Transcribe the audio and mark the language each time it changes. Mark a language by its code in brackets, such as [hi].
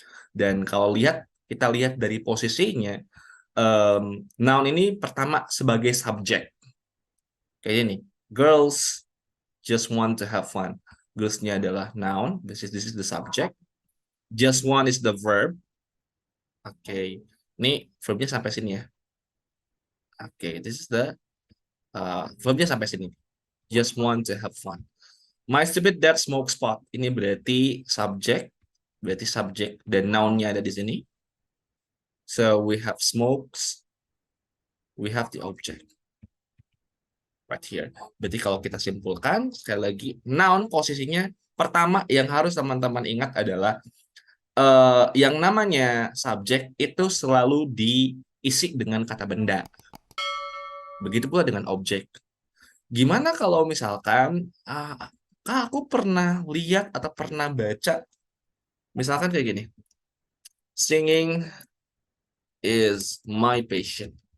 [id] Dan kalau kita lihat dari posisinya, noun ini pertama sebagai subjek. Kayak ini, [en] girls just want to have fun. [id] Girls-nya adalah noun, [en] this is the subject. Just want is the verb. [id] Oke, ini verbnya sampai sini ya. [en] Oke, this is the verbnya [id] sampai sini. [en] Just want to have fun. My stupid dad smokes pot. [id] Ini berarti subject dan noun-nya ada di sini. [en] So we have smokes, we have the object right here. [id] Berarti kalau kita simpulkan, sekali lagi, noun posisinya pertama yang harus teman-teman ingat adalah yang namanya subjek itu selalu diisi dengan kata benda. Begitu pula dengan objek. Gimana kalau misalkan, Kak, aku pernah lihat atau pernah baca, misalkan kayak gini, [en] singing is my passion.